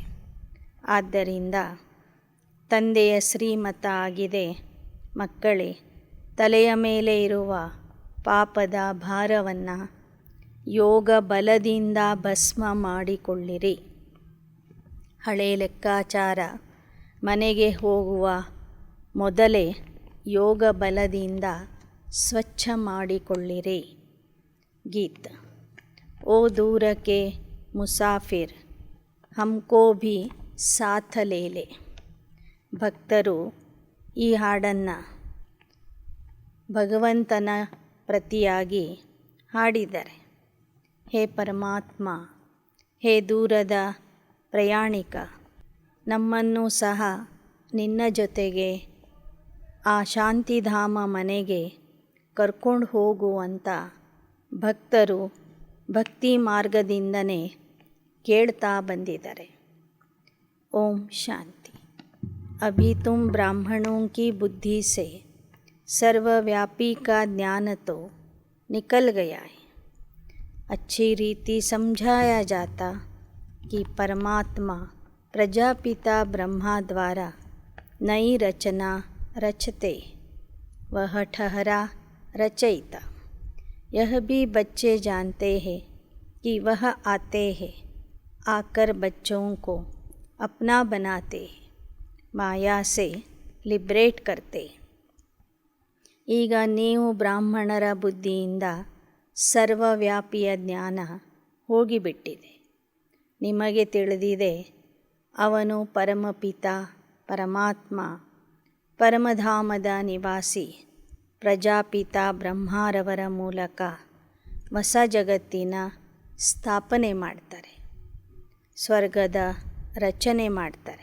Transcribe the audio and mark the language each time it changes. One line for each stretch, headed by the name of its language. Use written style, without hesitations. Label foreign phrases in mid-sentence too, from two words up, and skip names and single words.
Kannada: ಆದ್ದರಿಂದ ತಂದೆಯ ಶ್ರೀಮತ ಆಗಿದೆ, ಮಕ್ಕಳೇ ತಲೆಯ ಮೇಲೆ ಇರುವ ಪಾಪದ ಭಾರವನ್ನು ಯೋಗ ಬಲದಿಂದ ಭಸ್ಮ ಮಾಡಿಕೊಳ್ಳಿರಿ। ಹಳೆ ಲೆಕ್ಕಾಚಾರ ಮನೆಗೆ ಹೋಗುವ ಮೊದಲೇ ಯೋಗ ಬಲದಿಂದ ಸ್ವಚ್ಛ ಮಾಡಿಕೊಳ್ಳಿರಿ।
Hindi: गीत, ओ दूर के मुसाफ़िर हमको भी साथ ले ले।
Kannada: ಭಕ್ತರು ಈ ಹಾಡನ್ನು ಭಗವಂತನ ಪ್ರತಿಯಾಗಿ ಹಾಡಿದ್ದಾರೆ। ಹೇ ಪರಮಾತ್ಮ, ಹೇ ದೂರದ ಪ್ರಯಾಣಿಕ, ನಮ್ಮನ್ನು ಸಹ ನಿನ್ನ ಜೊತೆಗೆ ಆ ಶಾಂತಿಧಾಮ ಮನೆಗೆ ಕರ್ಕೊಂಡು ಹೋಗುವಂತ ಭಕ್ತರು ಭಕ್ತಿ ಮಾರ್ಗದಿಂದನೇ ಕೇಳ್ತಾ ಬಂದಿದ್ದಾರೆ। ಓಂ ಶಾಂತಿ।
Hindi: अभी तुम ब्राह्मणों की बुद्धि से सर्वव्यापी का ज्ञान तो निकल गया है। अच्छी रीति समझाया जाता कि परमात्मा प्रजापिता ब्रह्मा द्वारा नई रचना रचते, वह ठहरा रचयिता। यह भी बच्चे जानते हैं कि वह आते हैं, आकर बच्चों को अपना बनाते हैं, माया से लिबरेट करते।
Kannada: ಈಗ ನೀವು ಬ್ರಾಹ್ಮಣರ ಬುದ್ಧಿಯಿಂದ ಸರ್ವವ್ಯಾಪಿಯ ಜ್ಞಾನ ಹೋಗಿಬಿಟ್ಟಿದೆ. ನಿಮಗೆ ತಿಳಿದಿದೆ ಅವನು ಪರಮಪಿತ ಪರಮಾತ್ಮ, ಪರಮಧಾಮದ ನಿವಾಸಿ, ಪ್ರಜಾಪಿತ ಬ್ರಹ್ಮರವರ ಮೂಲಕ ಹೊಸ ಜಗತ್ತಿನ ಸ್ಥಾಪನೆ ಮಾಡ್ತಾರೆ, ಸ್ವರ್ಗದ ರಚನೆ ಮಾಡ್ತಾರೆ.